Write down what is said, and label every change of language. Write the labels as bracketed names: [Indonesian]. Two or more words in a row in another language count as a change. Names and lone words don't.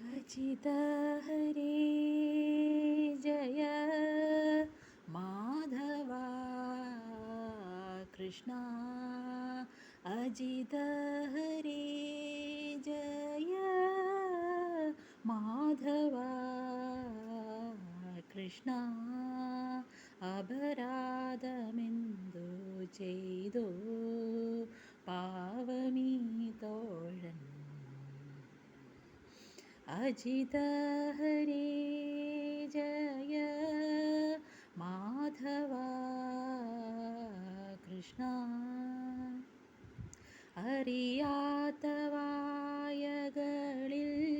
[Sanskrit] अच्युत हरे जय माधवा कृष्णा अजित हरे जय माधवा [Malayalam] कृष्णा അപരാധമെന്തു ചെയ്തു പാവമീ തോഴൻ [Sanskrit] അജിത ഹരേ ജയ മാധവ കൃഷ്ണ [Malayalam] അറിയാത്ത വായകളിൽ